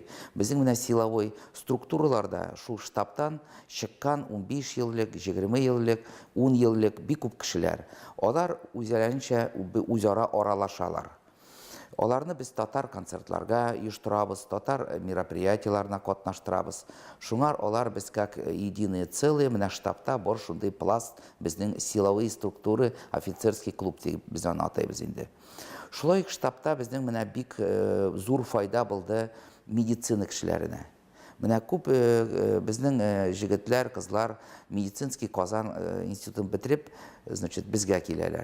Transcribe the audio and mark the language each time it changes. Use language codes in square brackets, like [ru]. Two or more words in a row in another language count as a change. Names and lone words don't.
[tt] Безнең менә силовой структураларда шул штабтан чыккан 15 ел элек, 20 ел элек, 10 ел элек бик күп кешеләр. Алар үзләренчә үзара аралашалар. Аларны без татар концертларга оештырабыз, татар мероприятияларына катнаштырабыз. Шуңар алар без [ru] как единое целое, [tt] менә штабта бар шундый пласт безнең [ru] силовые структуры, офицерский клуб [tt] дип без аны атайбыз инде. Шулай штабта безнең менә бик зур файда булды медицина кешеләренә. Менә күп безнең җегетләр, кызлар медицинский Казан институтын бетереп, значит, безгә киләләр.